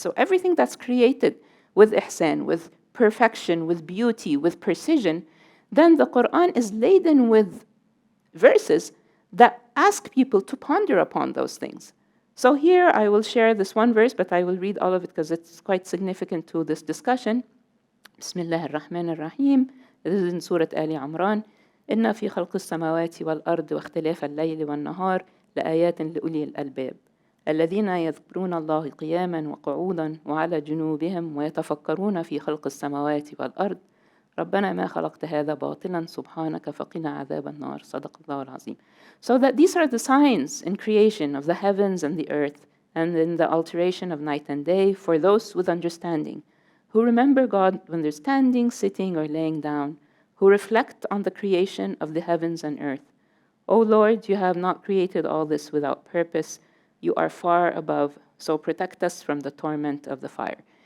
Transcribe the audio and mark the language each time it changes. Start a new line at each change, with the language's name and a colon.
English: So everything that's created with ihsan, with perfection, with beauty, with precision, then the Quran is laden with verses that ask people to ponder upon those things. So here I will share this one verse, but I will read all of it because it's quite significant to this discussion. Bismillah ar-Rahman ar-Rahim. This is in Surah Ali Imran.
Arabic: إِنَّ فِي خَلْقِ السَّمَاوَاتِ وَالْأَرْضِ وَاخْتِلَافِ اللَّيْلِ وَالنَّهَارِ لآيات لأولي الألباب الذين يذكرون الله قياما وقعودا وعلى جنوبهم ويتفكرون في خلق السماوات والأرض ربنا ما خلقت هذا باطلا سبحانك فقنا عذاب النار صدق الله العظيم.
English: So that these are the signs in creation of the heavens and the earth and in the alteration of night and day for those with understanding who remember God when they're standing, sitting, or laying down, who reflect on the creation of the heavens and earth. O Lord, you have not created all this without purpose. You are far above, so protect us from the torment of the fire.